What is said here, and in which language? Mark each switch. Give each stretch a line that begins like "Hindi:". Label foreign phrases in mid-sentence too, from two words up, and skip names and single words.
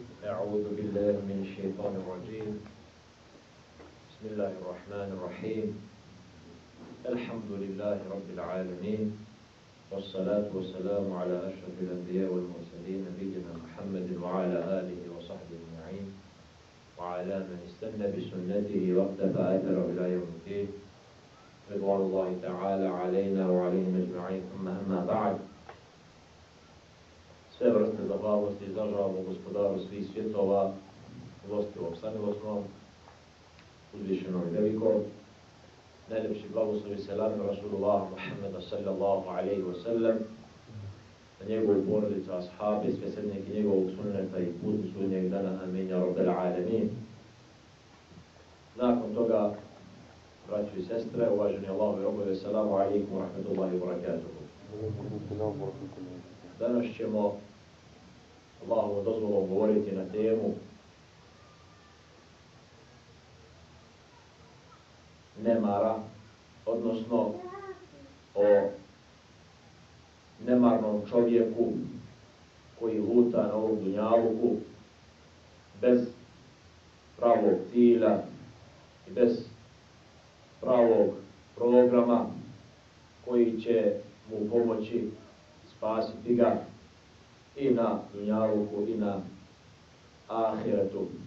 Arabic: أعوذ بالله من الشيطان الرجيم بسم الله الرحمن الرحيم الحمد لله رب العالمين والصلاة والسلام على أشرف الأنبياء والمرسلين نبينا محمد وعلى آله وصحبه أجمعين وعلى من استنى بسنته واقتفى أثره إلى يوم الدين رضوان الله تعالى علينا وعليهم أجمعين ثم أما بعد.
Bosnian: Sve vrste zahvalnosti izražavamo gospodaru svih svjetova, milostivog, samilosnom, uzvišenom i velikom. Najljepši blagoslovi selam na Rasulullah Muhammeda
Arabic: صلى الله عليه وسلم,
Bosnian: na njegovu porodicu, ashabi, sve srednjake njegovog sunneta i putu sudnjeg dana, amin,
Arabic: يا رب العالمين.
Bosnian: Nakon toga, braćo i sestre, uvaženi Allahovi robovi,
Arabic: السلام عليكم ورحمة الله وبركاته.
Bosnian: Danas ćemo Allahovom dozvolom govoriti na temu nemara, odnosno o nemarnom čovjeku koji luta na ovom dunjaluku bez pravog cilja i bez pravog programa koji će mu pomoći spasiti ga i na dunjaluku i na ahiretu.